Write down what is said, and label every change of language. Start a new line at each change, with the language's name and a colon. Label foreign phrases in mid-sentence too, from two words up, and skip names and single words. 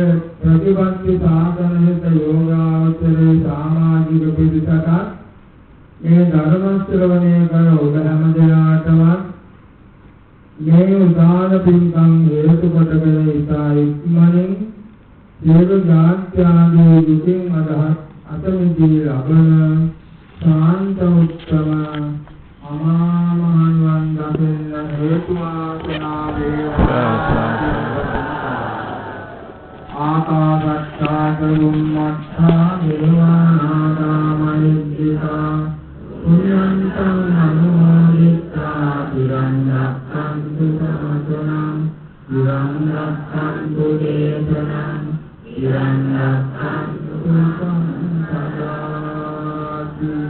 Sinhala: ප්‍රතිපත්ති සාධනහිත යෝගාචරයේ සමාජික පිරිසට මේ ධර්ම ශ්‍රවණය කරන ඔබ හැම දෙනාටම මේ උදාන පින්කම් හේතු කොටගෙන ඉතා ඉක්මනින් සියලු ජාත්‍යාදී දුකින් අතමිදී ලබන ශාන්ත උත්තම අමා මහ නිවන් දකින්න හේතු වාසනා වේවා.
Pali: ආකාශත්තා චුම්මත්තා දේවානාගා මහිද්దికා පුඤ්ඤන්තං අනුමෝදිත්වා තිරං රක්ඛන්තු සාසනං තිරං රක්ඛන්තු දේශනං තිරං රක්ඛන්තු සදාති.